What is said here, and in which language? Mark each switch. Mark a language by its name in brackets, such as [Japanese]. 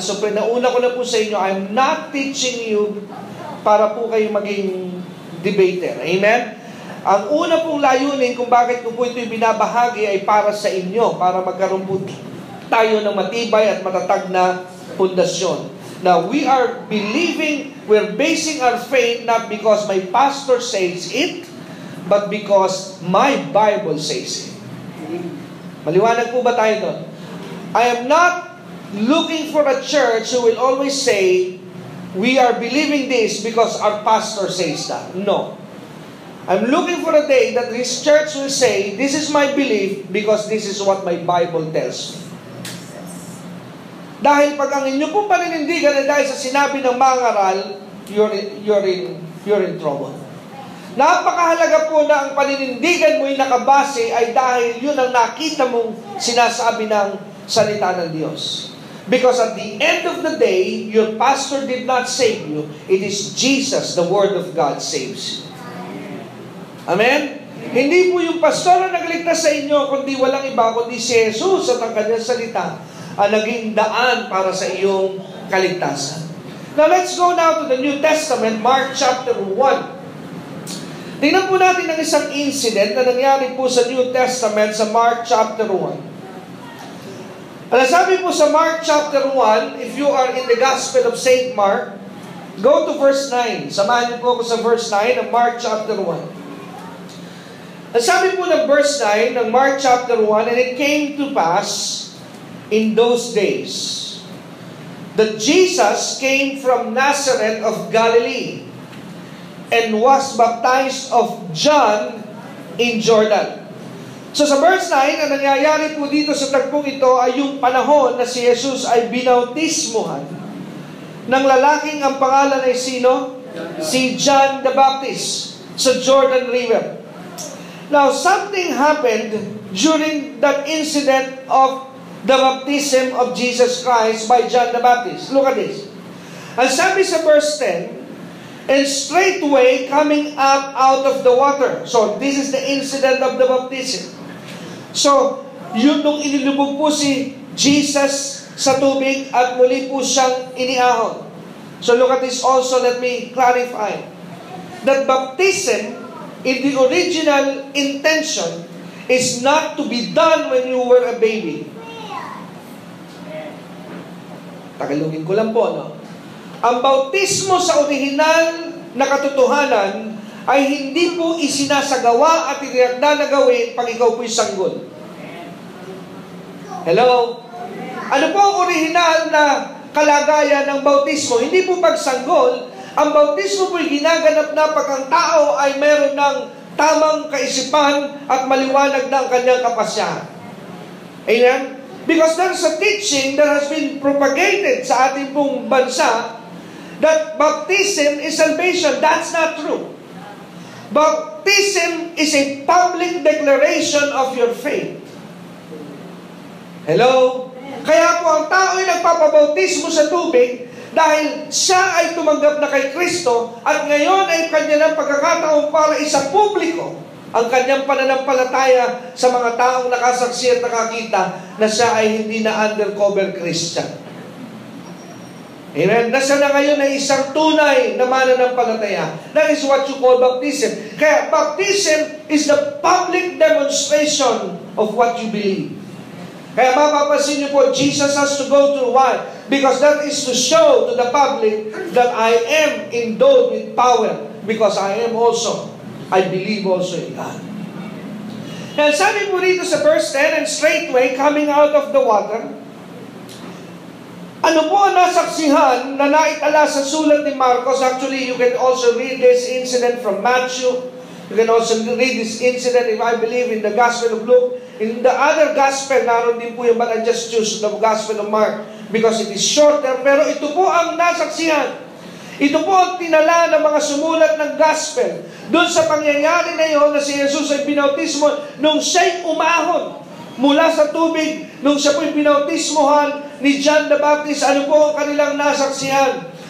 [Filipino] So pinauna ko na po sa inyo, [English] I'm not teaching you [Filipino] para po kayo maging debater. Amen? Ang una pong layunin kung bakit ko po ito'y binabahagi ay para sa inyo, para magkaroon po tayo ng matibay at matatag na pundasyon. [English] Now, we are believing, we're basing our faith not because my pastor says it, but because my Bible says it. [Filipino] Maliwanag po ba tayo doon? [English] I am not looking for a church who will always say, we are believing this because our pastor says that. No. I'm looking for a day that this church will say, this is my belief because this is what my Bible tells me. [Filipino] Dahil pag ang inyo pong paninindigan ay dahil sa sinabi ng mga aral, [English] you're in trouble. [Filipino] Napakahalaga po na ang paninindigan mo'y nakabase ay dahil yun ang nakita mong sinasabi ng salita ng Diyos. [English] Because at the end of the day, your pastor did not save you. It is Jesus, the Word of God, saves you. Amen? [Filipino] Hindi po yung pastor na nagligtas sa inyo, kundi walang iba, kundi si Jesus at ang kanyang salita ang naging daan para sa iyong kaligtasan. [English] Now let's go now to the New Testament, Mark chapter 1. [Filipino] Tingnan po natin ang isang incident na nangyari po sa New Testament sa Mark chapter 1. Sabi po sa [English] Mark chapter 1, if you are in the Gospel of St. Mark, go to verse 9. [Filipino] Samahan niyo po ako sa verse 9 ng Mark chapter 1. Sabi po ng [English] verse 9 ng Mark chapter 1, and it came to pass in those days that Jesus came from Nazareth of Galilee and was baptized of John in Jordan. [Filipino] So sa verse 9, ang nangyayari po dito sa tagpong ito ay yung panahon na si Jesus ay binautismuhan ng lalaking ang pangalan ay sino? Si John the Baptist sa Jordan River. [English] Now, something happened during that incident of the baptism of Jesus Christ by John the Baptist. Look at this. [Filipino] Ang sabi sa [English] verse 10, and straightway coming up out of the water. So, this is the incident of the baptism. [Filipino] So, yun nung inilubog po si Jesus sa tubig at muli po siyang iniahon. [English] So, look at this also. Let me clarify. That baptism, in the original intention, is not to be done when you were a baby. [Filipino] Tagalogin ko lang po, no? Ang bautismo sa orihinal na katotohanan ay hindi po isinasagawa at itinakda na gawin pag ikaw po'y sanggol. Hello? Ano po ang orihinal na kalagayan ng bautismo? Hindi po pagsanggol. Ang bautismo po'y ginaganap na pag ang tao ay meron ng tamang kaisipan at maliwanag na ang kanyang kapasyahan. Amen? [English] Because there's a teaching that has been propagated [Filipino] sa ating pong bansa [English] that baptism is salvation. That's not true. Baptism is a public declaration of your faith. Hello? [Filipino] Kaya po ang tao ay nagpapabautismo sa tubig dahil siya ay tumanggap na kay Kristo at ngayon ay kanya ng pagkakataon para isa publiko ang kanyang pananampalataya sa mga taong nakasaksi at nakakita na siya ay hindi na undercover Christian. Amen? Na siya na ngayon ay isang tunay na mananampalataya. [English] That is what you call baptism. [Filipino] Kaya [English] baptism is the public demonstration of what you believe. [Filipino] Kaya mapapansin niyo po, [English] Jesus has to go through why? Because that is to show to the public that I am endowed with power. Because I believe also in God. [Filipino] Now, sabi po dito sa verse 10, [English] and straightway coming out of the water, [Filipino] ano po ang nasaksihan na naitala sa sulat ni Marcos? [English] Actually, you can also read this incident from Matthew. You can also read this incident, if I believe, in the Gospel of Luke. In the other Gospel, [Filipino] naroon din po yung, [English] but I just choose the Gospel of Mark because it is shorter. [Filipino] Pero ito po ang nasaksihan. Ito po ang tinala ng mga sumulat ng Gospel. Doon sa pangyayari na yun na si Jesus ay binautismo nung siya'y umahon mula sa tubig, nung siya po'y binautismohan ni John the Baptist, ano po ang kanilang nasaksihan?